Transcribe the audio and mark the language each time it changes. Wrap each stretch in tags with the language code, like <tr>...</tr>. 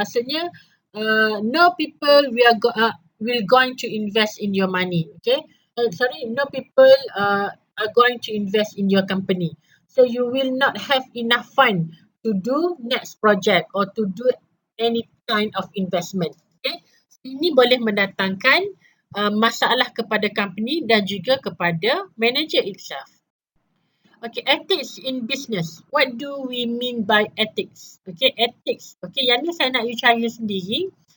<en>Maksudnya, no people will going to invest in your money. Okay, no people are going to invest in your company. So you will not have enough fund to do next project or to do any kind of investment.</en> <ms>Okay, so ini boleh mendatangkan masalah kepada company dan juga kepada</ms> <en>manager itself. Okay, ethics in business. What do we mean by ethics? Okay, ethics.</en> <ms>Okay, yang ni saya nak you cari sendiri.</ms>